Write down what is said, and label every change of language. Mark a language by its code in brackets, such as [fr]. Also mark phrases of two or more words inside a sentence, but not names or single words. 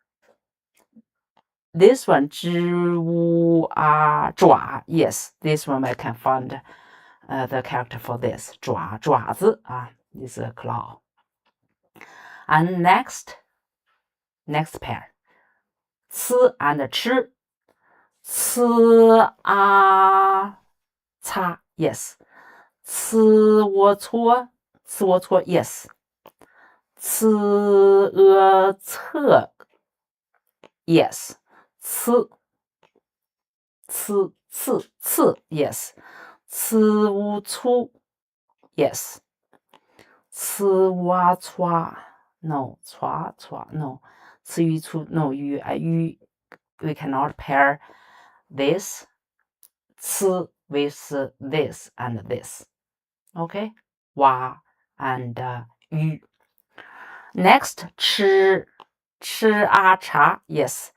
[en] This one, zhi, wu, a, zhua, yes. This one I can find the character for this. Zhuazi, is a claw. And next pair, ci and chi. Ci, a, ca, yes. Ci, wo, cuo, yes. Ci, ce, yes. Ci, yes. Ci, wu, cu, yes. Ci, wa, cua, no. Cua, no. Ci, yu, cu, no. Yu, we cannot pair this ci with this and this. Okay? Wa and yu. Next, chi, a, cha, yes.